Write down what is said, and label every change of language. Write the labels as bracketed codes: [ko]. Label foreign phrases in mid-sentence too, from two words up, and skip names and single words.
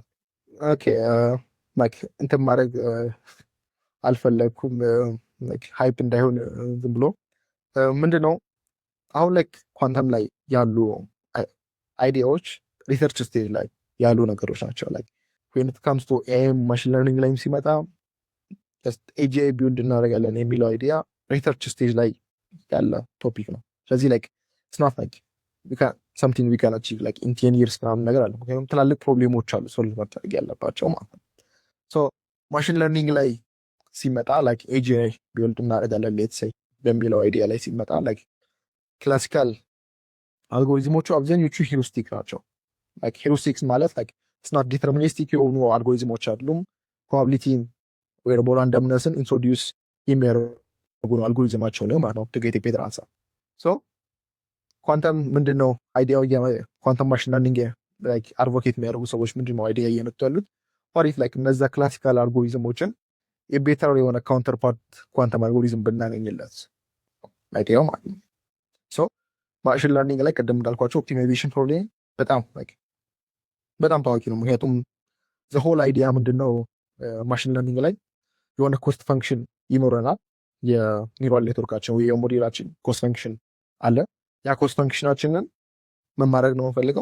[am] ኦኬ እንትን ማድረግ አልፈለግኩም ሃይፕ እንዳይሆን ዝም ብሎ ምንድን ነው አሁን ላይ ኳንተም ላይ ያሉ አይዲያዎች ሪሰርች ስቴጅ ላይ ያሉ ነገሮች ናቸው። ላይ [en] when it comes to AI machine learning [am] ላይም ሲመጣ [en] AGI build [am] እናደርጋለን የሚለው አይዲያ [en] research stage [am] ላይ ያለ ቶፒክ ነው። ስለዚህ ላይክ [en] it's not like something we can achieve like in 10 years [am] ምናምን ነገር አለ። ምክንያቱም ትላልቅ ፕሮብሌሞች አሉ ሶልቭ መደረግ ያለባቸው ማለት ነው። ሶ [en] machine learning [am] ላይ ሲመጣ [en] like AGI build [am] እናደርጋለን [en] let's say [am] በሚለው አይዲያ ላይ ሲመጣ [en] like classical [am] አልጎሪዝሞቹ አብዛኞቹ ሂሩስቲክ ናቸው። [en] like heuristics [am] ማለት ላይክ it's not ዲተርሚኒስቲክ የሆኑ አልጎሪዝሞች አይደሉም። ፕሮባቢሊቲን ወይ ደግሞ ራንደምነስን ኢንትሮዲውስ የሚያደርጉ ነው አልጎሪዝማቸው ነው ማለት ነው [en] to get a better answer። [am] ሶ ኳንተም ምንድነው አይዲያው? [en] quantum machine learning like [am] አድቮኬት የሚያደርጉ ሰዎች ምንድነው አይዲያ እየመጡ ያሉት? ሪፍ ላይክ እነዛ ክላሲካል አልጎሪዝሞችን የቤተር የሆነ [en] counterpart quantum algorithm [am] ብናገኝለት አይዲያው ማለት ነው። ሶ [en] machine learning [am] ላይ ቀደም እንዳልኳቸው [en] optimization problem [am] በጣም ታዋቂ ነው። ምክንያቱም [en] the whole idea [am] ምንድነው [en] machine learning [am] ላይ የሆነ [en] cost function [am] ይኖረናል። የኒውራል ኔትወርካችን ወይ የሞዴላችን [en] cost function [am] አለ። ያ ኮስት ፈንክሽናችንን ምን ማድረግ ነው የምንፈልገው?